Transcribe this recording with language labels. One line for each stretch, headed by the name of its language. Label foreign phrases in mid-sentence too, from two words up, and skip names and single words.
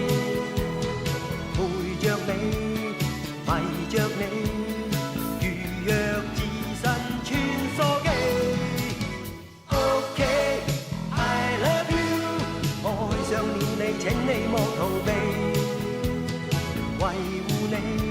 Cantonese: 陪着你，迷着你，如若置身穿梭機。
English: OK， I love you，
Cantonese: 愛上了你，請你莫逃避，維護你。